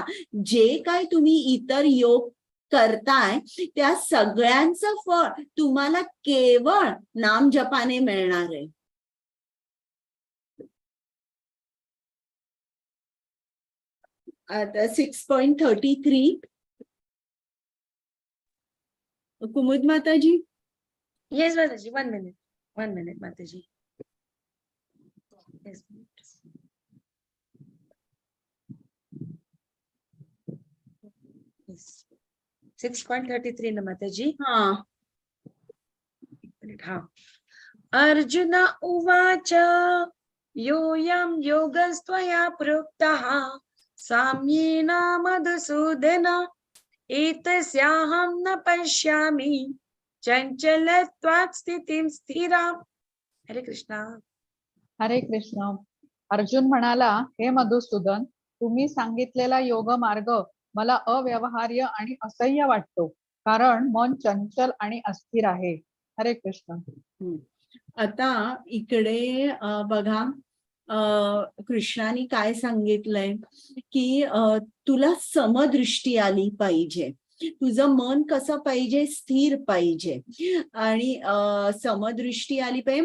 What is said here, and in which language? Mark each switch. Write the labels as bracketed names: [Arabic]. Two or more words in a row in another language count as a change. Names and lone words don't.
[Marathi] जे काय तुम्ही इतर योग करताय त्या सगळ्यांचं फळ तुम्हाला केवळ नाम जपाने मिळणार आहे. आता 6.33 कुमुद माताजी. [English] Yes, Mataji. 1 minute. 1 minute, Mataji. Yes. Yes. [Marathi] 6.33 na Mataji. हा. हा. [Sanskrit] अर्जुन उवाच योऽयं योगस्त्वया प्रोक्तः साम्येन मधुसूदन एतस्याहं न पश्यामि चञ्चलत्वात् स्थितिं स्थिराम्. [Marathi] हरे कृष्णा. हरे कृष्ण. अर्जुन म्हणाला, हे मधुसूदन, तुम्ही सांगितलेला योग मार्ग मला अव्यवहार्य आणि असह्य वाटतो, कारण मन चंचल आणि अस्थिर आहे. हरे कृष्ण. आता इकडे बघा, कृष्णाने काय सांगितलंय की तुला समदृष्टी आली पाहिजे, तुझं मन कसं पाहिजे, स्थिर पाहिजे आणि समदृष्टी आली पाहिजे.